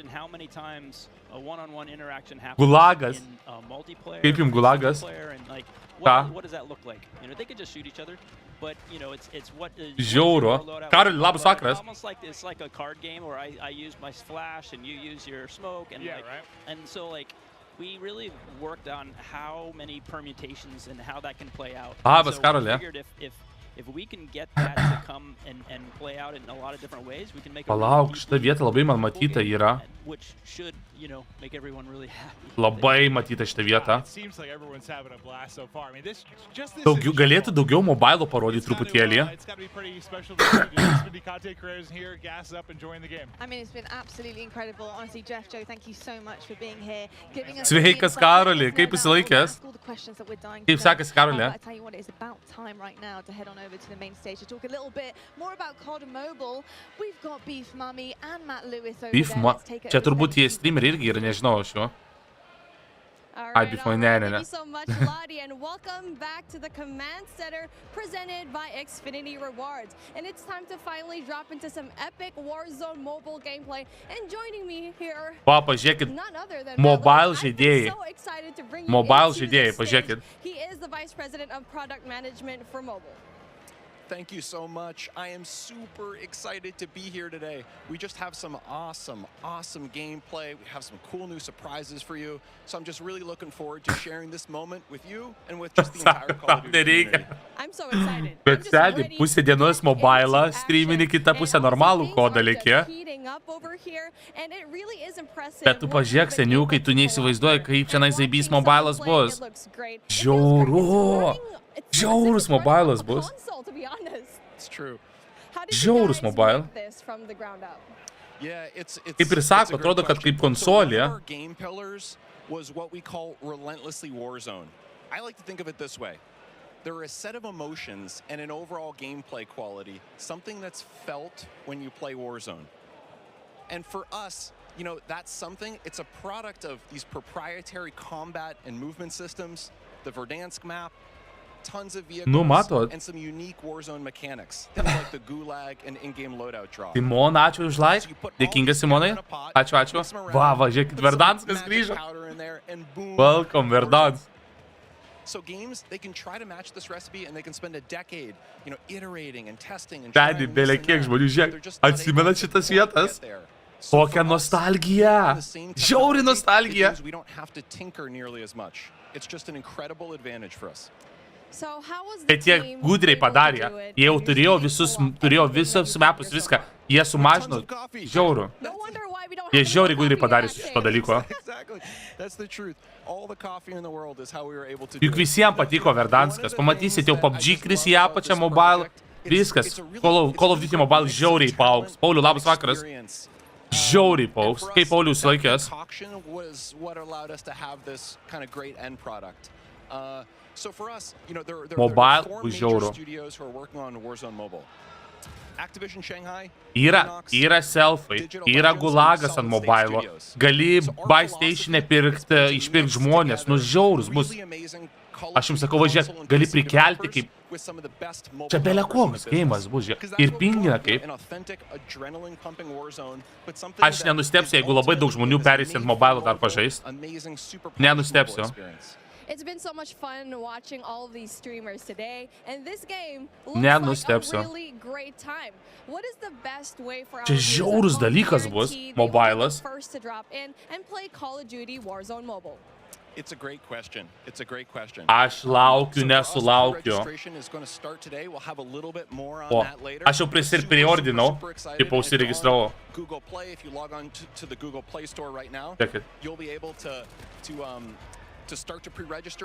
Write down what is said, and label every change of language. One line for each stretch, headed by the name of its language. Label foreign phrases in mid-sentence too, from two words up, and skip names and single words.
Lithuanian: Gulagas. Kaip jums Gulagas? Ką? Žiauru. Karoli, labas vakaras.
English: Almost like it's like a card game where I use my flash and you use your smoke and and so like we really worked on how many permutations and how that can play out.
Lithuanian: Labas, Karoli.
English: If we can get that to come and play out in a lot of different ways, we can make.
Lithuanian: Palauk, šita vieta labai man matyta yra.
English: Which should, you know, make everyone really happy.
Lithuanian: Labai matyta šita vieta. Galėtų daugiau mobilo parodyti truputėlį.
English: I mean, it's been absolutely incredible. Honestly, Jeff, Joe, thank you so much for being here, giving us.
Lithuanian: Sveikas, Karoli, kaip pasilaikęs? Kaip sekasi, Karoli?
English: I tell you what, it's about time right now to head on over to the main stage to talk a little bit more about COD Mobile. We've got Beef Mummy and Matt Lewis over there.
Lithuanian: Čia turbūt jie streameriai irgi yra, nežinau aš jo.
English: I'd be fine. Thank you so much, Lottie, and welcome back to the Command Center presented by Xfinity Rewards. And it's time to finally drop into some epic Warzone mobile gameplay. And joining me here,
Lithuanian: pažiūrėkit,
English: none other than mobile I'm
Lithuanian: žaidėjai.
English: so excited to bring you Mobile into
Lithuanian: žaidėjai,
English: the stage.
Lithuanian: pažiūrėkit.
English: He is the Vice President of Product Management for mobile. Thank you so much. I am super excited to be here today. We just have some awesome gameplay. We have some cool new surprises for you. So I'm just really looking forward to sharing this moment with you and with just the entire Call of Duty community. I'm so excited.
Lithuanian: Bet sėdi, pusė dienos mobilą, streamini, kitą pusę normalų kodą lėkė. Bet tu pažiūrėk, seniukai, tu neįsivaizduoji, kaip čia zaibys mobilas bus. Žiauru. Žiaurus mobilas bus. Žiaurus mobile. Kaip ir sako, atrodo, kad kaip konsolė.
English: Was what we call relentlessly Warzone. I like to think of it this way. There are a set of emotions and an overall gameplay quality, something that's felt when you play Warzone. And for us, you know, that's something, it's a product of these proprietary combat and movement systems, the Verdansk map, tons of vehicles, and some unique Warzone mechanics, things like the gulag and in-game loadout drop. Simon,
Lithuanian: ačiū už like. Dėkingas Simonai. Ačiū. Va, žiūrėkit, Verdanskas grįžo. Welcome, Verdans.
English: So games, they can try to match this recipe and they can spend a decade, you know, iterating and testing and
Lithuanian: trying. Bele kiek žmonių, žiūrėk. Atsimenat šitas vietas? Kokia nostalgija. Žiauri nostalgija.
English: We don't have to tinker nearly as much. It's just an incredible advantage for us.
Lithuanian: Bet jie gudriai padarė. Jie jau turėjo visus mapus, viską. Jie sumažino. Žiauru. Jie žiauriai gudriai padarė su šito dalyko. Juk visiems patiko Verdanskas. Pamatysit, jau PUBG kris į apačią mobile. Viskas. Call of Duty mobile žiauriai paaugs. Pauliu, labas vakaras. Žiauriai paaugs. Kaip Paulius laikęs?
English: So for us, you know, there are four major studios who are working on Warzone Mobile. Activision Shanghai,
Lithuanian: yra selfai, yra gulagas ant mobilo. Gali
English: buy station'e
Lithuanian: išpirkti žmonės, nu žiaurus bus. Aš jums sakau, važiuok, gali prikelti kaip... Čia belia koks geimas bus, ir pingina kaip. Aš nenustepsiu, jeigu labai daug žmonių perės ant mobilo dar pažaist. Nenustepsiu.
English: It's been so much fun watching all of these streamers today, and this game looks like a really great time. What is the best way for our
Lithuanian: žiaurus dalykas bus, mobilas.
English: First to drop in and play Call of Duty Warzone Mobile? It's a great question.
Lithuanian: Aš laukiu, nesulaukiu. O, aš jau preordinau, kaip užsiregistravau.
English: Google Play, if you log on to the Google Play Store right now, you'll be able to start to pre-register.